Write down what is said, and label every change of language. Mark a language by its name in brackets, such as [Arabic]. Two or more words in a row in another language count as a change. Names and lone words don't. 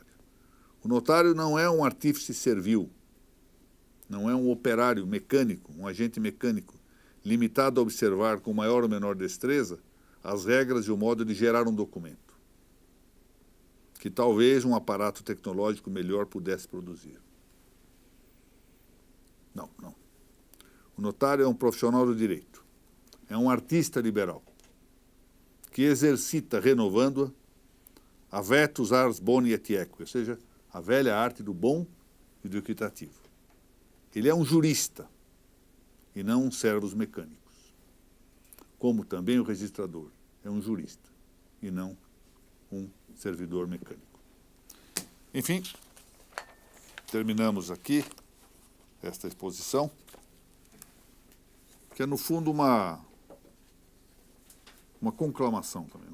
[Portuguese] O notário não é um artífice servil, não é um operário mecânico, um agente mecânico, limitado a observar com maior ou menor destreza as regras e o modo de gerar um documento, que talvez um aparato tecnológico melhor pudesse produzir. Não. O notário é um profissional do direito, é um artista liberal, que exercita, renovando-a, a [Latin] vetus ars boni et equi, [Portuguese] ou seja, a velha arte do bom e do equitativo. Ele é um jurista e não um servos mecânicos. Como também o registrador é um jurista e não um servidor mecânico. Enfim, terminamos aqui esta exposição, que é, no fundo, uma conclamação também.